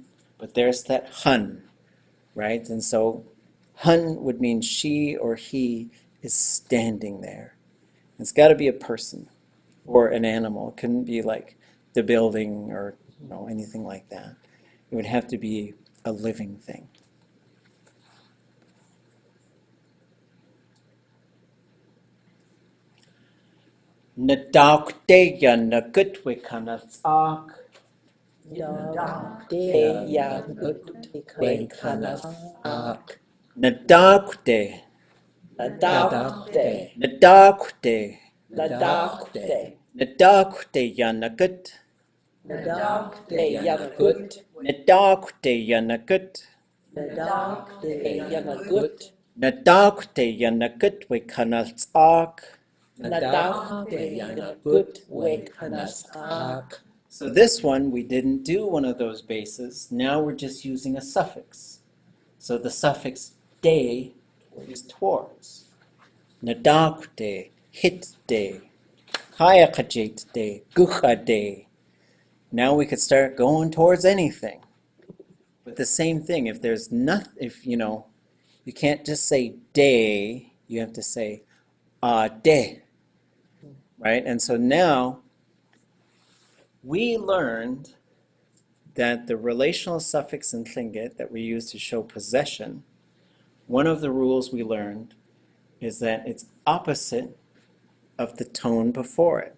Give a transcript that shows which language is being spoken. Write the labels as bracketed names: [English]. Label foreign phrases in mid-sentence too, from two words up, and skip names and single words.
[English] But there's that hun, right? And so hun would mean she or he is standing there. It's got to be a person or an animal. It couldn't be like the building or anything like that. It would have to be a living thing. [Tlingit] Nadakte ya nagutwe kanatsak. Nadakte ya nagutwe kanatsak. Nadakte. Nadakte. Nadakte. Nadakte. Nadakte ya nagut. Nadakte ya nagut. Nadakte ya nagut. Nadakte ya nagut. Nadakte ya nagutwe kanatsak. Nadakte ya nagutwe kanatsak. [English] So this one, we didn't do one of those bases. Now we're just using a suffix. So the suffix de is towards. [Tlingit] Nadakte, hitde, hayakajitde, guchade. [English] Now we could start going towards anything. But the same thing, if there's nothing, you can't just say de, you have to say de. Right? And so now we learned that the relational suffix in Tlingit that we use to show possession, one of the rules we learned is that it's opposite of the tone before it.